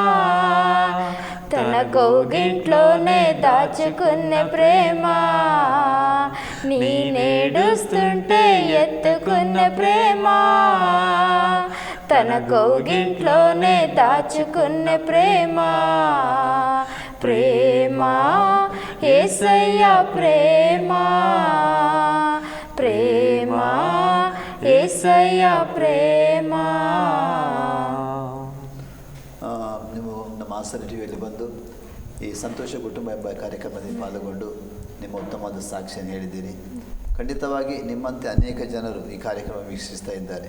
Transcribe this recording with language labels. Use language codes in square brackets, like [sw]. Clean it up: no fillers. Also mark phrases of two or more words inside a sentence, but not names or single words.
[te] తన కౌగిట్లోనే దాచుకున్న ప్రేమ, నీ నేడుస్తుంటే ఎత్తుకున్న ప్రేమ, తన కౌగిట్లోనే దాచుకున్న ప్రేమ. ప్రేమ యేసయ్య ప్రేమ, ప్రేమ యేసయ్య ಪ್ರೇಮ. [kn] ನೀವು ನಮ್ಮ ಆಸರೆ ಟಿವಿಯಲ್ಲಿ ಬಂದು ಈ ಸಂತೋಷ ಕುಟುಂಬ ಎಂಬ ಕಾರ್ಯಕ್ರಮದಲ್ಲಿ ಪಾಲ್ಗೊಂಡು ನಿಮ್ಮ ಉತ್ತಮವಾದ ಸಾಕ್ಷಿಯನ್ನು ಹೇಳಿದ್ದೀರಿ. ಖಂಡಿತವಾಗಿ ನಿಮ್ಮಂತೆ ಅನೇಕ ಜನರು ಈ ಕಾರ್ಯಕ್ರಮ ವೀಕ್ಷಿಸ್ತಾ ಇದ್ದಾರೆ.